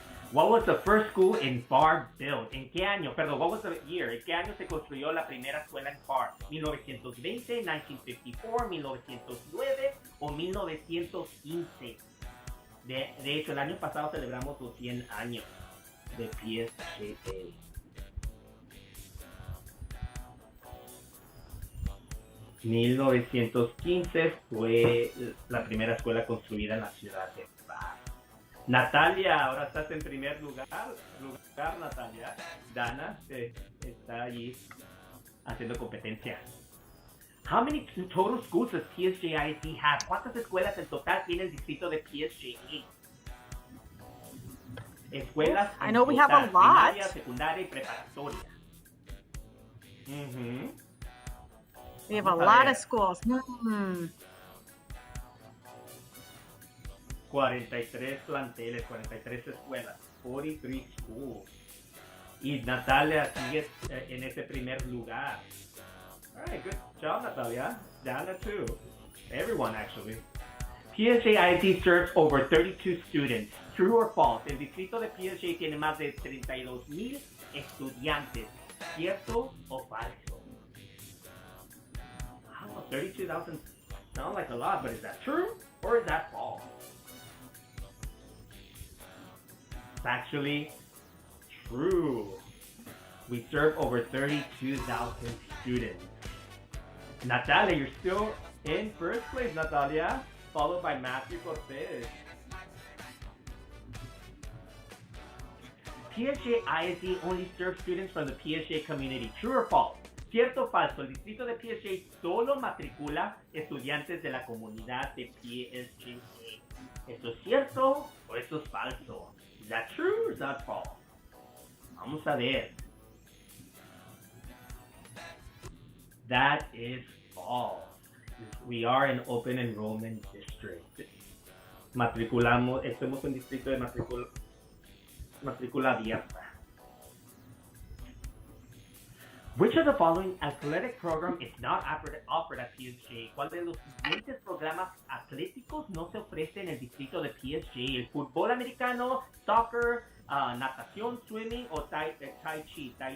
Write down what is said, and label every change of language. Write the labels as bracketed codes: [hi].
[en] What was the first school in Parr built? [es] ¿En qué año? Perdón, [en] what was the year? [es] ¿En qué año se construyó la primera escuela en Parr? ¿1920, 1954, 1909 o 1915? De hecho, el año pasado celebramos los 100 años de PSJA. ...1915 fue la primera escuela construida en la ciudad de Parr. Natalia, ahora estás en primer lugar, Natalia. Dana está allí haciendo competencia. [en] How many total schools does PSJIT have? [es] ¿Cuántas escuelas en total tiene el distrito de PSJA? Escuelas [en] I know we have a lot. [es] Primaria, secundaria y preparatoria. [en] We have a lot of schools. [es] 43 planteles, 43 escuelas, 43 schools. Y Natalia sigue en ese primer lugar. [en] All right, good job, Natalia. Dana too. Everyone, actually. PSJIT serves over 32 students. True or false? [es] El distrito de PSJ tiene más de 32,000 estudiantes. ¿Cierto o falso? [en] Wow, 32,000 sounds like a lot, but is that true or is that false? It's actually true. We serve over 32,000 students. Natalia, you're still in first place, Natalia, followed by Matthew Cortez. PSJ ISD only serves students from the PSJ community. True or false? [es] ¿Cierto o falso? [en] El distrito de PSJ solo matricula estudiantes de la comunidad de PSJ. ¿Esto es cierto o esto es falso? Is that true or is that false? [es] Vamos a ver. [en] That is false. We are an open enrollment district. [es] Matriculamos, estamos en distrito de matrícula abierta. [en] Which of the following athletic program is not offered at PSJ? [es] ¿Cuál de los siguientes programas atléticos no se ofrece en el distrito de PSJ? ¿El fútbol americano, soccer, natación, swimming o tai chi?